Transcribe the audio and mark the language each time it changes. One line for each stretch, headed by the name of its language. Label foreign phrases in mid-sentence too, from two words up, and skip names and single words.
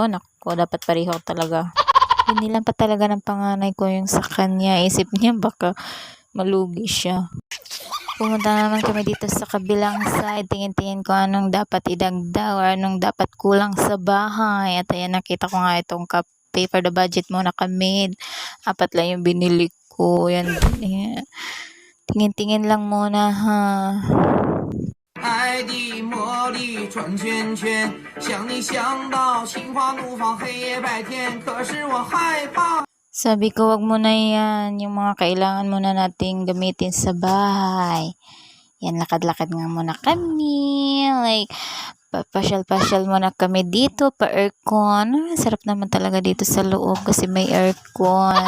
Filipino: Naku, dapat pareho talaga. Hinilang pa talaga ng panganay ko yung sa kanya. Isip niya baka malugi siya. Pumunta naman kami dito sa kabilang side. Tingin-tingin ko anong dapat idagdag or anong dapat kulang sa bahay. At ayan, nakita ko nga itong kape
English: for the budget
Filipino: muna kami. 4 lang yung binili ko. Yan. Tingin-tingin lang muna ha.
Chinese: 爱的魔力转圈圈，想你想到心花怒放，黑夜白天，可是我害怕。
Filipino: Sabi ko, wag mo na yan. Yung mga kailangan muna nating gamitin sa bahay. Yan, lakad-lakad nga muna kami. Like, pasyal-pasyal muna kami dito, pa-aircon. Sarap naman talaga dito sa loob kasi may aircon.